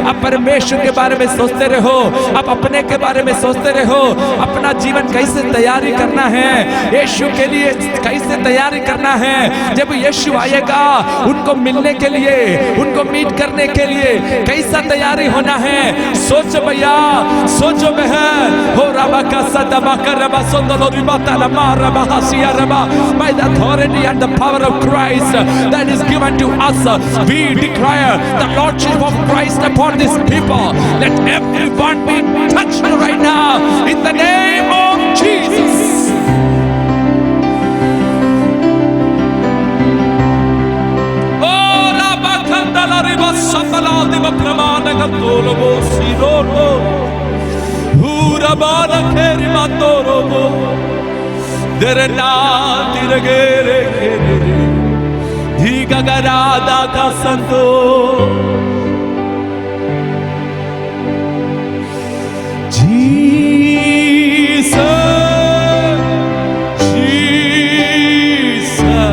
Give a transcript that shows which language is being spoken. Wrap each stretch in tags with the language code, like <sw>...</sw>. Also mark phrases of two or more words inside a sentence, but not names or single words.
<hi>अब परमेश्वर के बारे में सोचते रहो, अब अपने के बारे में सोचते रहो, अपना जीवन कैसे तैयारी करना है, यीशु के लिए कैसे तैयारी करना है। जब यीशु आएगा उनको मिलने के लिए, उनको मीट करने के लिए कैसा तैयारी होना है। सोचो भैया, सोचो बहन। हो रबा का सदबा कर रबा सुंदर रिबाता लमा रबा हसिया रबा।</hi> <en>By the authority and the power of Christ that is given to us, we declare the lordship of Christ upon these people. Let everyone be touched right now in the name of Jesus. Oh raba kandala riba sandala diva pramana gandolo bo sirolo. Urabana keri mandoro bo. Derena diragere kere diga garada ka santo Jesus Jesus</en>